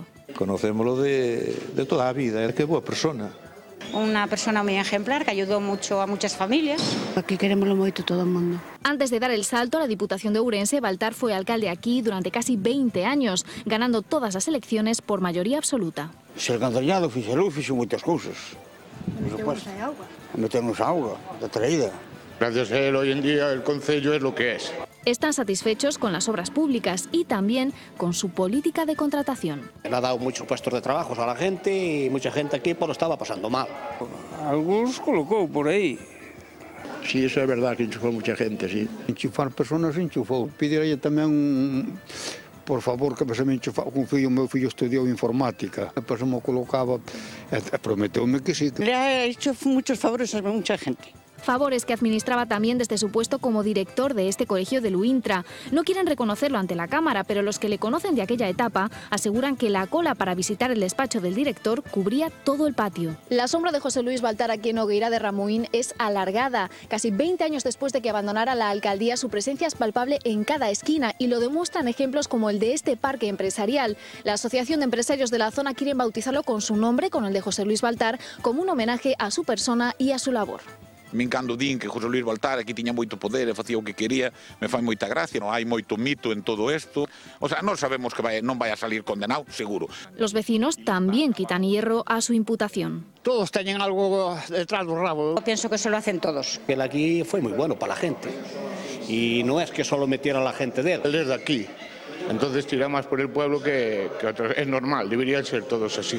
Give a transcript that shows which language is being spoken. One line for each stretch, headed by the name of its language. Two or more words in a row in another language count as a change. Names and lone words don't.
Spanish: Conocémoslo de toda la vida, qué buena persona. Una persona muy ejemplar que ayudó mucho a muchas familias.
Galician: Aquí queremoslo moito todo o mundo.
Spanish: Antes de dar el salto a la Diputación de Ourense, Baltar fue alcalde aquí durante casi 20 años, ganando todas las elecciones por mayoría absoluta.
Galician: Se el cantañado fixo moitas cousas. Meternos auga, da traída.
Spanish: Gracias a él, hoy en día el concello es lo que es. Están satisfechos con las obras públicas y también con su política de contratación. Le ha dado muchos puestos de trabajo a la gente y mucha gente aquí pues lo estaba pasando mal. Algunos colocó por ahí. Sí, eso es verdad, que enchufó mucha gente, sí.
Galician: Enchufar personas enchufou. Pídele tamén, por favor, que se me enchufaba con fillo, meu fillo estudiou informática. Depois me colocaba, prometeume que sí.
Spanish: Le ha hecho muchos favores a mucha gente. Favores que administraba también desde su puesto como director de este colegio de Luintra. No quieren reconocerlo ante la Cámara, pero los que le conocen de aquella etapa aseguran que la cola para visitar el despacho del director cubría todo el patio. La sombra de José Luis Baltar aquí en Nogueira de Ramuín es alargada. Casi 20 años después de que abandonara la alcaldía, su presencia es palpable en cada esquina y lo demuestran ejemplos como el de este parque empresarial. La Asociación de Empresarios de la zona quiere bautizarlo con su nombre, con el de José Luis Baltar, como un homenaje a su persona y a su labor.
Galician: Min cando din que José Luis Baltar aquí tiña moito poder e facía o que quería, me fai moita gracia, non hai moito mito en todo isto. O sea, non sabemos que non vai a salir condenado, seguro.
Spanish: Los vecinos también quitan hierro a su imputación. Todos tenían algo detrás del rabo. Yo pienso que eso lo hacen todos. Él aquí fue muy bueno para la gente y no es que solo metiera a la gente de él. Él es de aquí. Entonces tira más por el pueblo que otros. Es normal, deberían ser todos así.